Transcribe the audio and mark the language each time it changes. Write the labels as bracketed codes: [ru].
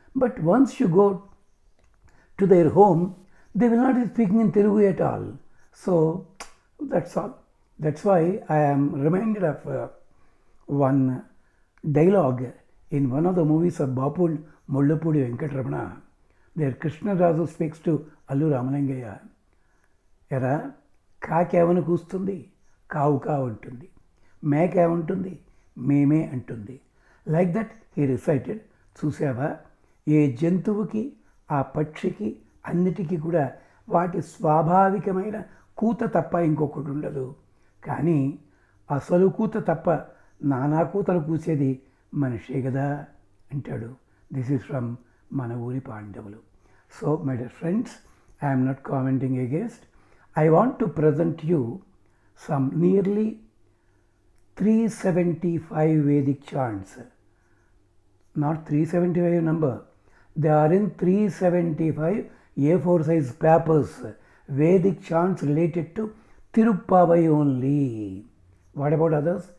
[en] But once you go to their home, they will not be speaking in Telugu at all. So that's all. That's why I am reminded of one dialogue In one of the movies of Bapu and Mullapudi Venkatramana, there Krishnarazu speaks to Allu Ramalingaya. [te] ఎరా కాకేమని కూస్తుంది, కావు కావు అంటుంది, మేక ఏమంటుంది, మేమే అంటుంది. [en] Like that he recited. [te] చూసావా, ఏ జంతువుకి ఆ పక్షికి అన్నిటికీ కూడా వాటి స్వాభావికమైన కూత తప్ప ఇంకొకటి ఉండదు. కానీ అసలు కూత తప్ప నానా కూతలు కూసేది మనిషే కదా అంటాడు. [en] This is from మన ఊరి పాండవులు. So my dear friends, I'm not commenting against. I want to present you some nearly 375 Vedic chants. Not 375 number. They are in 375 A4 size papers. Vedic chants related to Tirupavai only. What about others?